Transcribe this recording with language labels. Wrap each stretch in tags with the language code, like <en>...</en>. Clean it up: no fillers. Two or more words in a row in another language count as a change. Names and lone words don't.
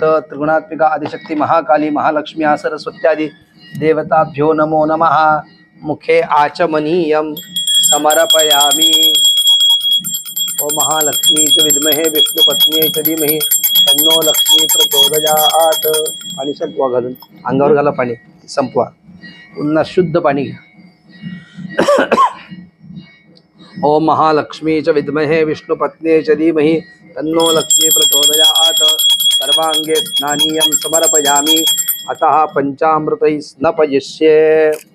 <sa>त्रिगुणात्मिका आदिशक्ती महाकाली महालक्ष्मी सरस्वत्यादि देवताभ्यो नमो नमः. मुखे आचमनीयं समर्पयामि. ओम महालक्ष्मी च विद्महे विष्णू पत्नी च धीमहि तन्नो लक्ष्मी प्रचोदयात्.</sa> <mr>पाणी संपवा घालून अंगावर घाला पाणी संपवा. पुन्हा शुद्ध पाणी घ्या.</mr> <sa>ओम महालक्ष्मी च विद्महे विष्णु पत्नी च धीमहि तन्नो लक्ष्मी प्रचोदयात्. सर्वांगे स्नानीयं समर्पयामि. अतः पंचामृतैः स्नपयिष्ये.</sa>